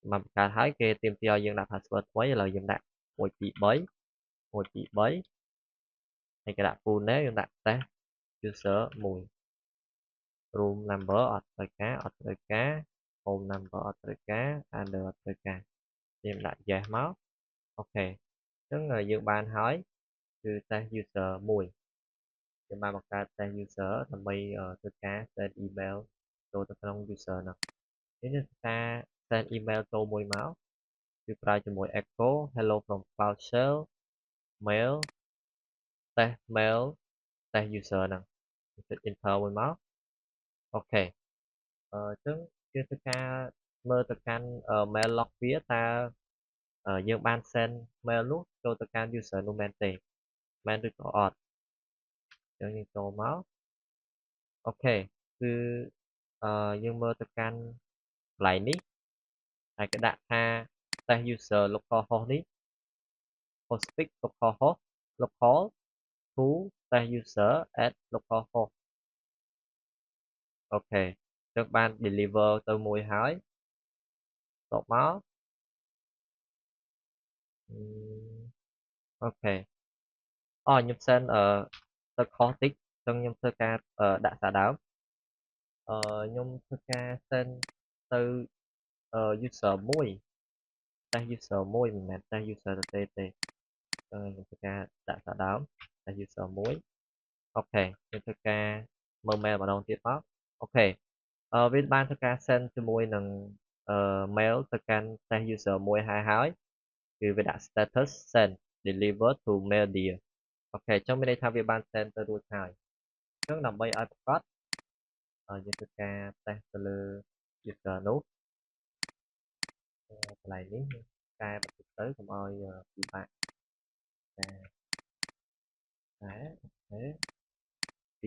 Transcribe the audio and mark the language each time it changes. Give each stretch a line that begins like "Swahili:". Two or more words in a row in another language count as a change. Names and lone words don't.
Khmer: មកបង្កើតហើយគេទាមទារឲ្យយើងដាក់ password ថ្មីឥឡូវយើងដាក់123ហើយគេដាក់
English: full name
Khmer: យើងដាក់
English: test user 1 room number
Khmer: អត់ត្រូវការ
English: home number
Khmer: អត់ត្រូវការ address អត់ត្រូវការយើងដាក់ yes មក អូខេអញ្ចឹងយើងបានហើយគឺ
English: test user 1
Khmer: យើងបានបង្កើត
English: test user
Khmer: ដើម្បីធ្វើការ
English: send email
Khmer: ចូលទៅក្នុង user ហ្នឹងនេះគឺការ send email ចូលមួយមកគឺប្រើជាមួយ
English: echo hello from cloud shell mail test mail test user
Khmer: ហ្នឹងចុច enter មួយមកអូ ខេអញ្ចឹងយើងធ្វើការមើលទៅកាន់
English: mail log
Khmer: វាតើយើងបាន
English: send mail
Khmer: នោះចូលទៅកាន់ user នោះមែនទេមែនឬក៏អត់អញ្ចឹងយើងចូលមកអូខេគឺយើងមើលទៅកាន់កន្លែងនេះហើយគេដាក់ថា
English: test user localhost
Khmer: នេះ
English: hostfix localhost local to test user at localhost
Khmer: អូខេចឹងបាន deliver ទៅមួយហើយតបមក អូខេខ្ញុំ send ទៅខុសតិចចឹងខ្ញុំធ្វើការដាក់សារដើមខ្ញុំធ្វើការ send ទៅuser មួយតែ user មួយមិនមែនតែ user ទេខ្ញុំធ្វើការដាក់សារដើមតែ user មួយអូខេខ្ញុំធ្វើការមើល mail ម្ដងទៀតមកអូខេវាបានធ្វើការ send ជាមួយនឹងmail ទៅកាន់
English: test user
Khmer: មួយហើយគឺវាដាក់
English: status send deliver to mail dear
Khmer: អូខេអញ្ចឹងមានន័យថាវាបាន send ទៅរួចហើយអញ្ចឹងដើម្បីឲ្យប្រកបយើងធ្វើការ test ទៅលើ user នោះ កន្លែងនេះកែបន្តិចទៅកុំឲ្យពិបាកតែអូខេពី